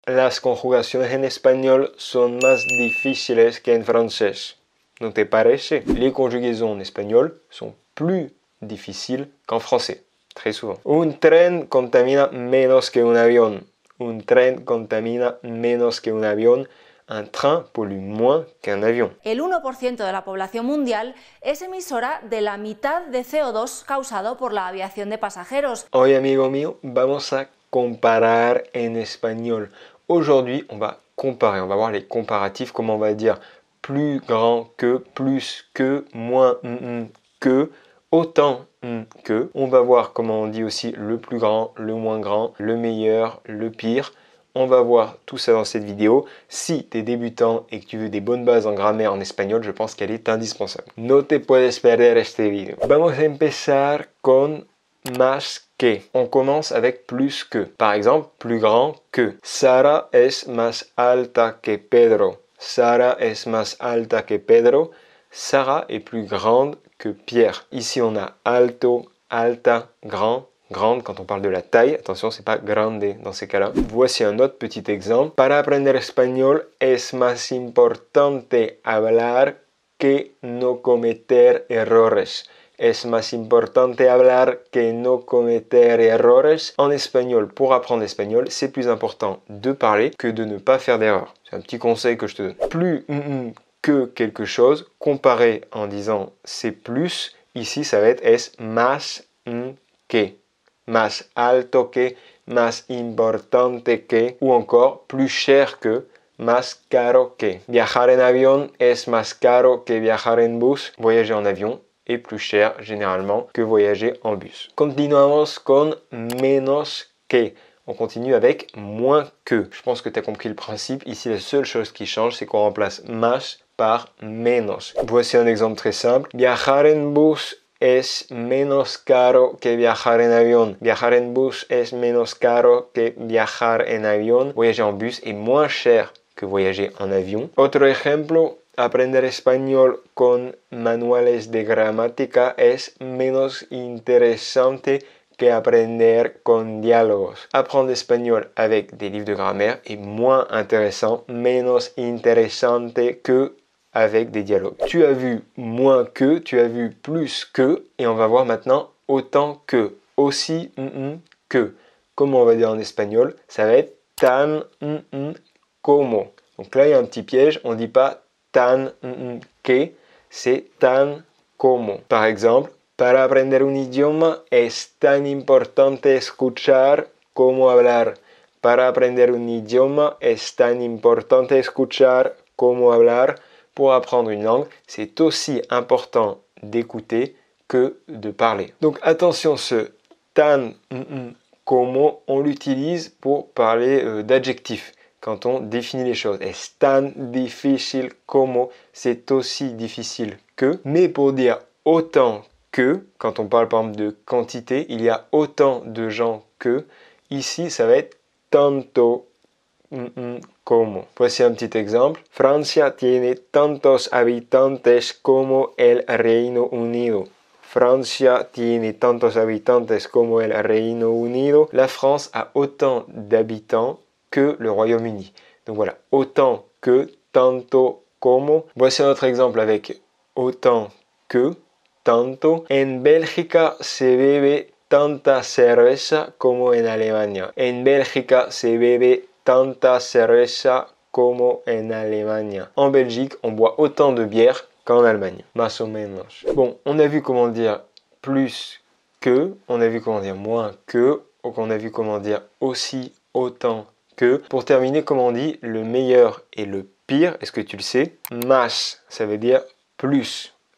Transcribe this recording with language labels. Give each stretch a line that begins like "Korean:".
Spanish: las conjugaciones en espagnol son más difíciles que en francés. ¿No te parece?
French: Les conjugaisons en espagnol sont plus difficiles qu'en français. Très souvent.
Spanish: Un tren contamina menos que un avión. Un tren contamina menos que un avión.
French: Un train pollue moins qu'un avión.
Spanish: El 1% de la población mundial es emisora de la mitad de CO2 causado por la aviación de pasajeros. Hoy, amigo mío, vamos a comparar en espagnol.
French: Aujourd'hui, on va comparer, on va voir les comparatifs, comment on va dire plus grand que, plus que, moins que, autant que. On va voir comment on dit aussi le plus grand, le moins grand, le meilleur, le pire. On va voir tout ça dans cette vidéo. Si tu es débutant et que tu veux des bonnes bases en grammaire en espagnol, je pense qu'elle est indispensable.
Spanish: No te puedes perder este video. Vamos a empezar con más que.
French: On commence avec plus que. Par exemple, plus grand que.
Spanish: Sara es más alta que Pedro. Sara es más alta que Pedro.
French: Sarah est plus grande que Pierre. Ici, on a alto, alta, grand. Grande quand on parle de la taille. Attention, c'est pas grande dans ces cas-là. Voici un autre petit exemple.
Spanish: Para aprender español es más importante hablar que no cometer errores. Es más importante hablar que no cometer errores.
French: En espagnol, pour apprendre l'espagnol, c'est plus important de parler que de ne pas faire d'erreurs. C'est un petit conseil que je te donne. Plus que quelque chose, comparé en disant c'est plus, ici ça va être es más que.
Spanish: Más alto que, más importante que,
French: ou encore plus cher que,
Spanish: más caro que. Viajar en avión es más caro que viajar en bus.
French: Voyager en avion est plus cher généralement que voyager en bus.
Spanish: Continuamos con menos que.
French: On continue avec moins que. Je pense que tu as compris le principe. Ici, la seule chose qui change, c'est qu'on remplace más par menos. Voici un exemple très simple.
Spanish: Viajar en bus es menos caro que viajar en avión. Viajar en bus es menos caro que viajar en avión.
French: Voyager en bus est moins cher que voyager en avion.
Spanish: Otro ejemplo, aprender español con manuales de gramática es menos interesante que aprender con diálogos.
French: Apprendre espagnol avec des livres de grammaire est moins intéressant,
Spanish: menos interesante
French: que avec des dialogues. Tu as vu moins que, tu as vu plus que, et on va voir maintenant autant que, aussi que. Comment on va dire en espagnol? Ça va être tan como. Donc là, il y a un petit piège, on ne dit pas tan que, c'est tan como. Par exemple,
Spanish: para aprender un idioma es tan importante escuchar como hablar. Para aprender un idioma es tan importante escuchar como hablar.
French: Pour apprendre une langue, c'est aussi important d'écouter que de parler. Donc attention, ce tan como, on l'utilise pour parler d'adjectifs. Quand on définit les choses.
Spanish: Es tan difícil como,
French: c'est aussi difficile que. Mais pour dire autant que, quand on parle par exemple de quantité, il y a autant de gens que. Ici, ça va être tanto como. Voici un petit exemple.
Spanish: Francia tiene tantos habitantes como el Reino Unido. Francia tiene tantos habitantes como el Reino Unido.
French: La France a autant d'habitants que le Royaume-Uni. Donc voilà, autant que, tanto como. Voici un autre exemple avec autant que, tanto.
Spanish: En Bélgica se bebe tanta cerveza como en Alemania. En Bélgica se bebe tanta cerveza como en Alemania.
French: En Belgique, on boit autant de bière qu'en Allemagne.
Spanish: Más o menos.
French: Bon, on a vu comment dire plus que, on a vu comment dire moins que, on a vu comment dire aussi, autant que. Pour terminer, comment on dit le meilleur et le pire? Est-ce que tu le sais? Más, ça veut dire plus.